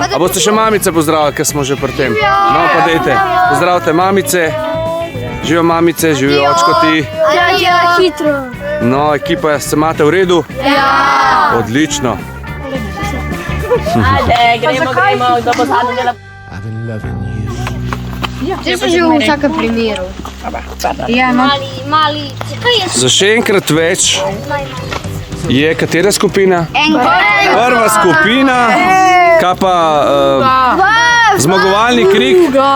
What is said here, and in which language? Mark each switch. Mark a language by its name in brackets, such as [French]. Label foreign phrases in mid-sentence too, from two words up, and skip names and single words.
[Slovenian] A boste še mamice pozdravili, ker smo že pri tem? No, pa dejte. Pozdravite mamice. Živijo mamice, živijo očkoti. Ja, hitro. No, ekipa, se imate v redu? Ja. Odlično. Ajde, gremo, kdo bo zadnji dela. [English] I've been loving you. [Slovenian] Ti so že v vsakem primeru. Ja, mali. Za še enkrat več je katera skupina? Prva skupina. Kaj pa zmagovalni krik?